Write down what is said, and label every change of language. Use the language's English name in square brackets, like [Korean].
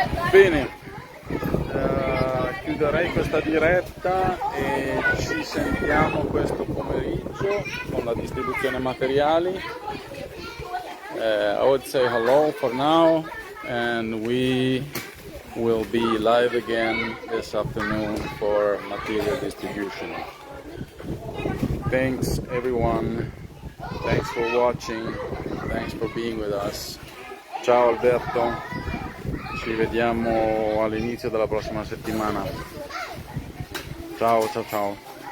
[Italian] Bene, chiuderei questa diretta e ci sentiamo questo pomeriggio con la distribuzione materiali. [English] I would say hello for now and we will be live again this afternoon for material distribution. Thanks everyone, thanks for watching, thanks for being with us. [Italian] Ciao Alberto, ci vediamo all'inizio della prossima settimana. Ciao ciao ciao.